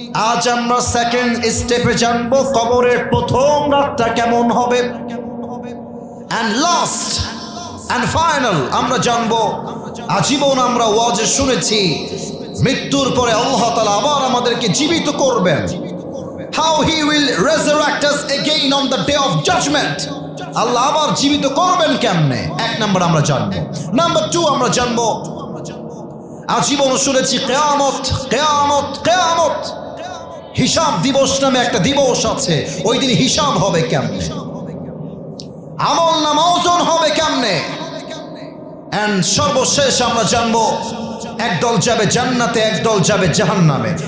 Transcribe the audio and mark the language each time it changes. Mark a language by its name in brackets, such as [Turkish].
[Bangla] আজ আমরা সেকেন্ড স্টেপে জানবো কবরের প্রথম রাতটা কেমন হবে, [English] and last and final [Bangla] আমরা জানবো আজীবন আমরা ওয়াজে শুনেছি মৃত্যুর পরে আল্লাহ তাআলা আবার আমাদেরকে জীবিত করবেন। [English] How he will resurrect us again on the day of judgment. [Bangla] আল্লাহ আবার জীবিত করবেন কেমনে, এক নাম্বার আমরা জানবো। নাম্বার 2 আমরা জানবো আজীবন শুনেছি কিয়ামত কিয়ামত কিয়ামত, হিসাব দিবস নামে একটা দিবস আছে, ওই দিন হিসাব হবে কেমনে, আমল নামা ওজন হবে কেমনে, এন্ড সর্বশেষ আমরা জানবো একদল যাবে জান্নাতে, একদল যাবে জাহান্নামে।